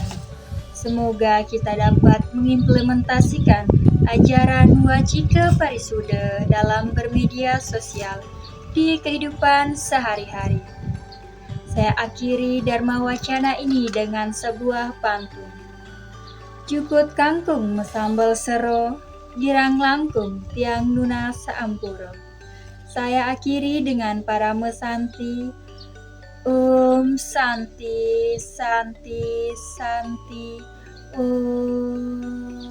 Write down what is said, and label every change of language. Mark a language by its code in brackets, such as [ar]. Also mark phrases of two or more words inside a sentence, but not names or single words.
[id] Semoga kita dapat mengimplementasikan ajaran wacika parisuda dalam bermedia sosial di kehidupan sehari-hari. Saya akhiri Dharma Wacana ini dengan sebuah pantun. [ban] Jukut kangkung mesambal sero, girang langkung tiang nuna saampuro. [id] Saya akhiri dengan para mesanti. [sa] Om Santi, Santi, Santi, Om.